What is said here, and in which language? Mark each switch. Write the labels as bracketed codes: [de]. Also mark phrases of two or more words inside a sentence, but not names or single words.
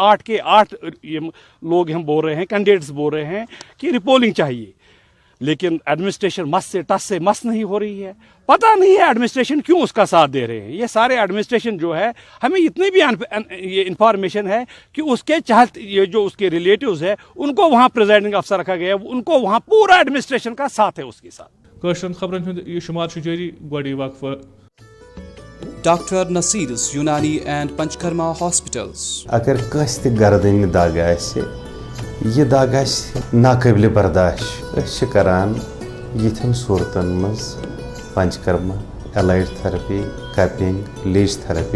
[ur] 8 کے 8 لوگ ہم بول رہے ہیں، کینڈیڈیٹس بول رہے ہیں کہ ریپولنگ چاہیے، لیکن ایڈمنسٹریشن مس سے ٹس سے مس نہیں ہو رہی ہے. پتہ نہیں ہے ایڈمنسٹریشن کیوں اس کا ساتھ دے رہے ہیں. یہ سارے ایڈمنسٹریشن جو ہے، ہمیں اتنی بھی یہ انفارمیشن ہے کہ اس کے چاہت یہ جو اس کے ریلیٹیوز ہے ان کو وہاں [en] presiding officer [ur] رکھا گیا ہے، ان کو وہاں پورا ایڈمنسٹریشن کا ساتھ ہے اس کے ساتھ. [ks] کٲشرٮ۪ن خبرن ہُنٛد یہ شمار چھُ جٲری گۄڈے وقفہٕ. ڈاکٹر نصیر's یونانی اینڈ پنچکرما ہاسپٹلز. اگر کٲنٛسہِ تہِ گردنہِ دگ آسہِ، یہِ دگ آسہِ ناقٲبلہِ برداشت، أسۍ چھِ کران یِتھٮ۪ن صوٗرتن منٛز پنچکرما، [en] allied therapy, cupping, leech therapy.